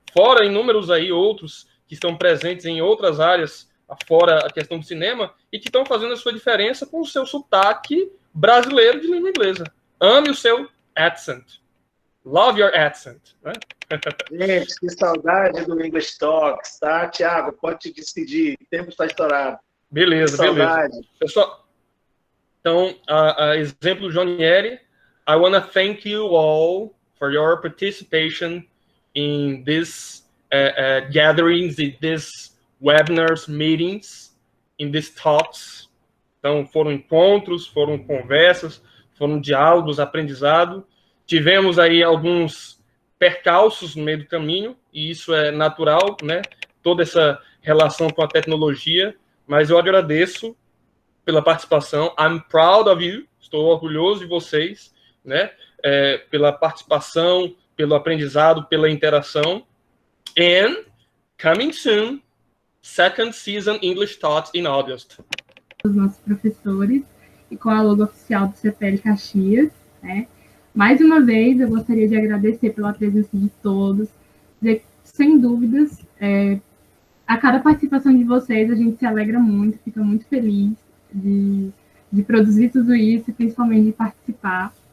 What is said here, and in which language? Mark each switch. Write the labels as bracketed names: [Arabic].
[Portuguese] Fora inúmeros aí outros que estão presentes em outras áreas, fora a questão do cinema, e que estão fazendo a sua diferença com o seu sotaque brasileiro de língua inglesa. Ame o seu accent. [English] Love your accent. [Portuguese] Né? Gente, que saudade do English Talks, tá? Tiago, pode te despedir, o tempo está estourado. Beleza, beleza. Pessoal, então, a exemplo do Jonieri, [English] I want to thank you all for your participation in these gatherings, in these webinars, meetings, in these talks. [Portuguese] Então, foram encontros, foram conversas, foram diálogos, aprendizado. Tivemos aí alguns percalços no meio do caminho, e isso é natural, né? Toda essa relação com a tecnologia, mas eu agradeço pela participação. [English] I'm proud of you, [Portuguese] estou orgulhoso de vocês, né? Pela participação, pelo aprendizado, pela interação. [English] And coming soon, second season English Talks in August. [Portuguese] Os nossos professores e com a logo oficial do CPL Caxias, né? Mais uma vez, eu gostaria de agradecer pela presença de todos, dizer que, sem dúvidas, a cada participação de vocês, a gente se alegra muito, fica muito feliz de produzir tudo isso, e principalmente de participar.